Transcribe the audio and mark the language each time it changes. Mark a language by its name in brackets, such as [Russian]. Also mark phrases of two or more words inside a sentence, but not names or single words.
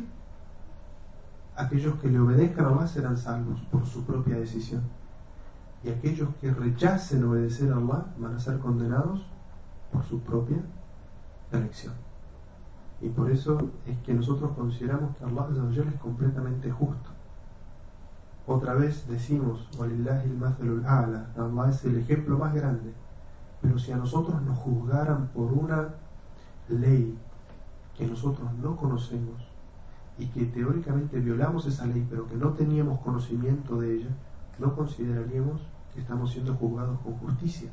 [Spanish] Aquellos que le obedezcan a Allah serán salvos por su propia decisión. Y aquellos que rechacen obedecer a Allah van a ser condenados por su propia elección. Y por eso es que nosotros consideramos que Allah es completamente justo. Otra vez decimos, [Arabic] ولله المثل الأعلى, [Spanish] Allah es el ejemplo más grande. Pero si a nosotros nos juzgaran por una ley que nosotros no conocemos y que teóricamente violamos esa ley pero que no teníamos conocimiento de ella, no consideraríamos que estamos siendo juzgados con justicia.